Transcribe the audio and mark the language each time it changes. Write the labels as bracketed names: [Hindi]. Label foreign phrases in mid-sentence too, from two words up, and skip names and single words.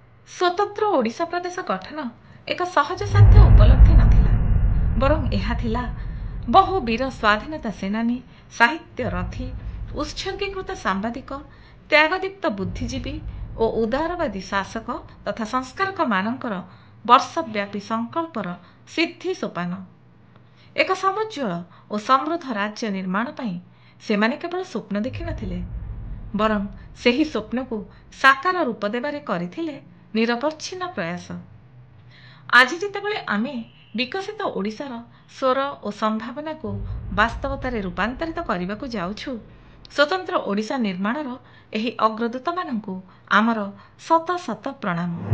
[Odia] ସ୍ୱତନ୍ତ୍ର ଓଡ଼ିଶା ପ୍ରଦେଶ ଗଠନ ଏକ ସହଜସାଧ୍ୟ ଉପଲବ୍ଧି ନଥିଲା, ବରଂ ଏହା ଥିଲା ବହୁ ବୀର ସ୍ୱାଧୀନତା ସେନାନୀ, ସାହିତ୍ୟ ରଥୀ, ଉତ୍ସର୍ଗୀକୃତ ସାମ୍ବାଦିକ, ତ୍ୟାଗଦୀପ୍ତ ବୁଦ୍ଧିଜୀବୀ ଓ ଉଦାରବାଦୀ ଶାସକ ତଥା ସଂସ୍କାରକ ମାନଙ୍କର ବର୍ଷବ୍ୟାପୀ ସଂକଳ୍ପର ସିଦ୍ଧି ସୋପାନ। ଏକ ସମୁଜ୍ଜ୍ୱଳ ଓ ସମୃଦ୍ଧ ରାଜ୍ୟ ନିର୍ମାଣ ପାଇଁ ସେମାନେ କେବଳ ସ୍ୱପ୍ନ ଦେଖି ନଥିଲେ, ବରଂ ସେହି ସ୍ୱପ୍ନକୁ ସାକାର ରୂପ ଦେବାରେ କରିଥିଲେ ନିରବଚ୍ଛିନ୍ନ ପ୍ରୟାସ। ଆଜି ଯେତେବେଳେ ଆମେ ବିକଶିତ ଓଡ଼ିଶାର ସ୍ୱର ଓ ସମ୍ଭାବନାକୁ ବାସ୍ତବତାରେ ରୂପାନ୍ତରିତ କରିବାକୁ ଯାଉଛୁ, ସ୍ୱତନ୍ତ୍ର ଓଡ଼ିଶା ନିର୍ମାଣର ଏହି ଅଗ୍ରଦୂତମାନଙ୍କୁ ଆମର ଶତ ଶତ ପ୍ରଣାମ।